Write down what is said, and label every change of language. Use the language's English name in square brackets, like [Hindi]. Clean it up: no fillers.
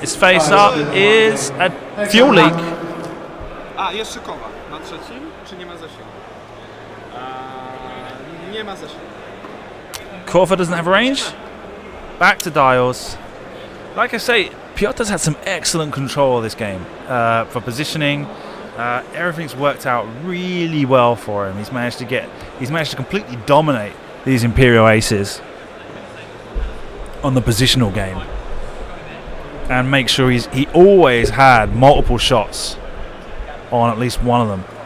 [English] His face up is a fuel leak. [Polish] A, jeszcze Kowa na trzecim, czy nie ma zasięgu? Nie ma zasięgu. [English] Corva doesn't have range. Back to dials. Like I say, Piotr's had some excellent control of this game for positioning. Everything's worked out really well for him. He's managed to completely dominate these Imperial aces on the positional game and make sure he always had multiple shots on at least one of them.